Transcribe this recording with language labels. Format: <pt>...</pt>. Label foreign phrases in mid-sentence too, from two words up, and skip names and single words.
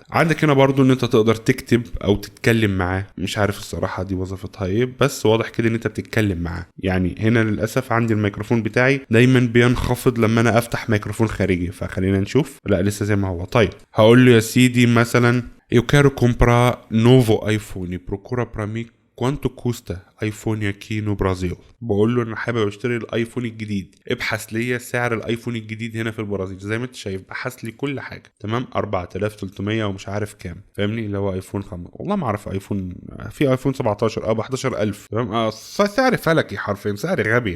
<ar>عندك هنا برضو ان انت تقدر تكتب او تتكلم معاه، مش عارف الصراحة دي وظيفتها ايه، بس واضح كده ان انت بتتكلم معاه. يعني هنا للأسف عندي الميكروفون بتاعي دايما بينخفض لما انا افتح ميكروفون خارجي، فخلينا نشوف. لا لسه زي ما هو. طيب هقول له يا سيدي مثلا</ar> <pt>Eu quero comprar novo iPhone. Procura pra mim quanto custa iPhone aqui no Brasil.</pt> <ar>بقول له انا حابب اشتري الايفون الجديد، ابحث لي سعر الايفون الجديد هنا في البرازيل. زي ما انت شايف بحث لي كل حاجه، تمام، 4300 ومش عارف كام، فاهمني، اللي هو ايفون 5. والله ما اعرف ايفون، في ايفون 17 ب 11000، تمام. سعر فلكي حرفيا، سعر غبي.</ar>